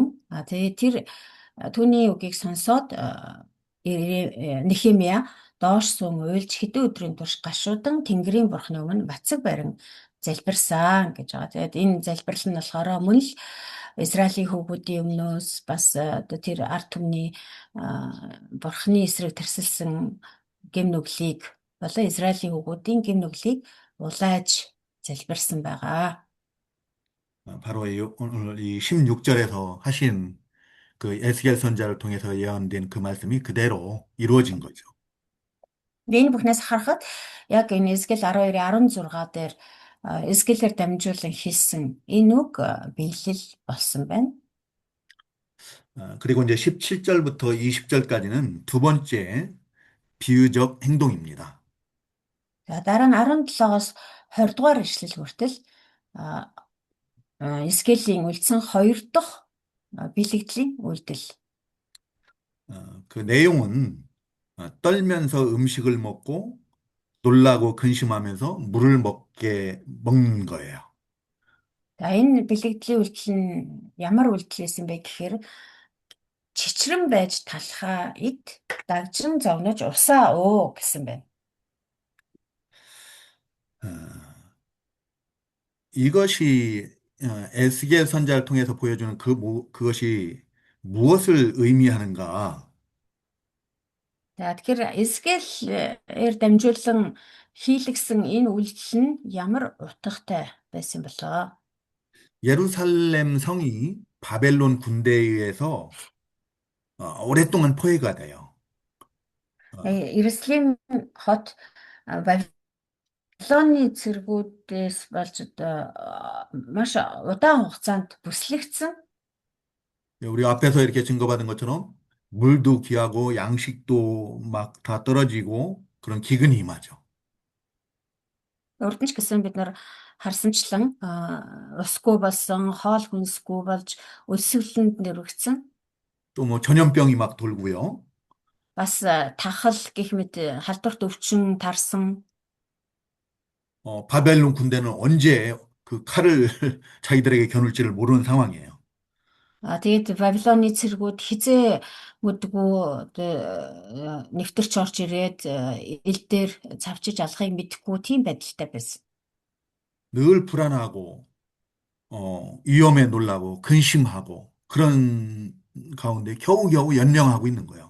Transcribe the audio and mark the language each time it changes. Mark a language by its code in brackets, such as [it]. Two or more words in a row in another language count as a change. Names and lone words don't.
[mn] Тэгээд тэр түүний үгийг сонсоод Нехемия доош суун уйлж хэдэн өдрийн турш гашуудан Тэнгэрийн бурхны өмнө бацаг барин залбирсан гэж байгаа. Тэгээд энэ залбирал нь болохоор мөн л Израилийн хүүгүүдийн өмнөөс бас одоо тэр ард түмний бурхны эсрэг тэрсэлсэн гэм нүглийг болон Израилийн хүүгүүдийн гэм нүглийг улайж залбирсан байгаа. [ko] 바로 오늘 이 16절에서 하신 그 에스겔 선자를 통해서 예언된 그 말씀이 그대로 이루어진 거죠. [mn] Энэ бүхнээс харахад яг энэ Эсгэл 12:16 дээр Эсгэлээр дамжуулан хийсэн энэ үг биелэл болсон байна. [ko] 그리고 이제 17절부터 20절까지는 두 번째 비유적 행동입니다. [mn] За дараа нь 17-оос 20 дугаар ишлэл хүртэл Эсгэлийн үлдсэн 2 дахь бэлэгдлийн үйлдэл. [ko] 그 내용은 떨면서 음식을 먹고 놀라고 근심하면서 물을 먹는 거예요. [mn] За энэ бэлэгдлийн үйлдэл нь ямар үйлдэл байсан бэ гэхээр чичрэн байж талхаа ид дагжин зовнож усаа өө гэсэн байна. [ko] 어, 이것이 에스겔 선자를 통해서 보여주는 그것이 무엇을 의미하는가? [mn] За тэгэхээр Эсгэлээр дамжуулан хийлгсэн энэ үйлдэл нь ямар утгатай байсан болоо? [ko] 예루살렘 성이 바벨론 군대에 의해서 오랫동안 포위가 돼요. [mn] Иерусалим хот Вавилоны цэргүүдээс болж одоо маш удаан хугацаанд бүслэгдсэн. [ko] 우리 앞에서 이렇게 증거받은 것처럼 물도 귀하고 양식도 막 다 떨어지고 그런 기근이 임하죠. [mn] Урд нь ч гэсэн бид нар харсанчлан усгүй болсон, хоол хүнсгүй болж өлсгөлөнд нэрвэгдсэн. [ko] 또 뭐 전염병이 막 돌고요. [mn] Бас тахал гэх мэт халдварт өвчин тарсан. [ko] 바벨론 군대는 언제 그 칼을 자기들에게 겨눌지를 모르는 상황이에요. [mn] Тэгээд Вавилоны цэргүүд хизээ мэдгүй нэвтэрч орж ирээд ил дээр цавчиж алахыг мэдэхгүй тийм байдалтай байсан. [ko] 늘 불안하고 위험에 놀라고 근심하고 그런 가운데 겨우겨우 연명하고 있는 거예요.